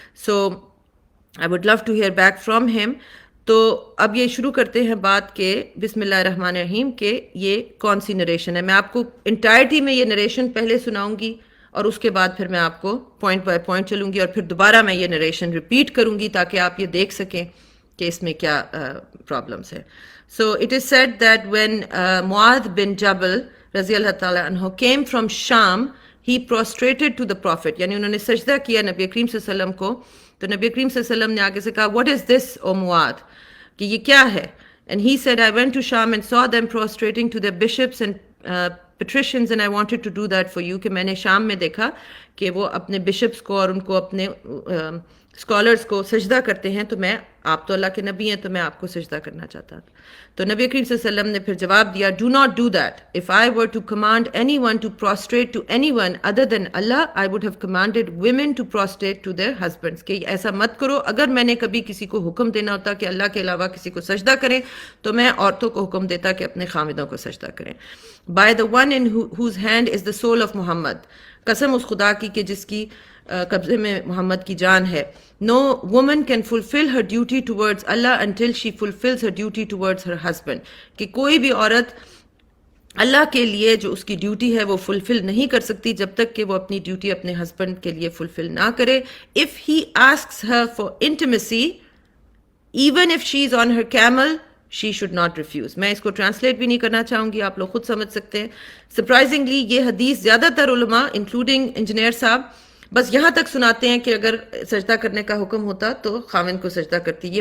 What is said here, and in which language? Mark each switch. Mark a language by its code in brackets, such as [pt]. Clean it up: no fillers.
[en] So I would love to hear back from him. [ur] تو اب یہ شروع کرتے ہیں بات کہ بسم اللہ الرحمن الرحیم کہ یہ کون سی نریشن ہے. میں آپ کو انٹائرٹی میں یہ نریشن پہلے سناؤں گی، اور اس کے بعد پھر میں آپ کو پوائنٹ بائی پوائنٹ چلوں گی، اور پھر دوبارہ میں یہ نریشن ریپیٹ کروں گی تاکہ آپ یہ دیکھ سکیں کہ اس میں کیا پرابلمس ہیں. [en] So it is said that when Muadh bin Jabal رضی اللہ تعالیٰ عنہ came from Sham, he prostrated to the Prophet. [ur] یعنی انہوں نے سجدہ کیا نبی کریم صلی اللہ علیہ وسلم کو. تو نبی کریم صلی اللہ علیہ وسلم نے آگے سے کہا what is this O Muad، کہ یہ کیا ہے. [en] and he said I went to Sham and saw them prostrating to their bishops and patricians and I wanted to do that for you. [ur] کہ میں نے شام میں دیکھا کہ وہ اپنے بشپس کو اور ان کو اپنے اسکالرس کو سجدہ کرتے ہیں، تو میں، آپ تو اللہ کے نبی ہیں تو میں آپ کو سجدہ کرنا چاہتا تھا. تو نبی کریم صلی اللہ علیہ وسلم نے پھر جواب دیا do not do that. [en] if I were to command anyone to prostrate to anyone other than Allah, I would have commanded women to prostrate to their husbands. [ur] کہ ایسا مت کرو. اگر میں نے کبھی کسی کو حکم دینا ہوتا کہ اللہ کے علاوہ کسی کو سجدہ کریں تو میں عورتوں کو حکم دیتا کہ اپنے خامدوں کو سجدہ کریں. by the one in whose hand is the soul of Muhammad، قسم اس خدا کی کہ جس کی قبضے میں محمد کی جان ہے. [en] no woman can fulfill her duty towards Allah until she fulfills her duty towards her husband. کہ کوئی بھی عورت [ur] اللہ کے لیے جو اس کی ڈیوٹی ہے وہ فلفل نہیں کر سکتی جب تک کہ وہ اپنی ڈیوٹی اپنے ہسبینڈ کے لیے فلفل نہ کرے. [en] If he asks her for intimacy even if she is on her camel she should not refuse. [ur] میں اس کو ٹرانسلیٹ بھی نہیں کرنا چاہوں گی, آپ لوگ خود سمجھ سکتے ہیں. سرپرائزنگلی یہ حدیث زیادہ تر علماء انکلوڈنگ انجینئر صاحب بس یہاں تک سناتے ہیں کہ اگر سجدہ کرنے کا حکم ہوتا تو خاوند کو سجدہ کرتی.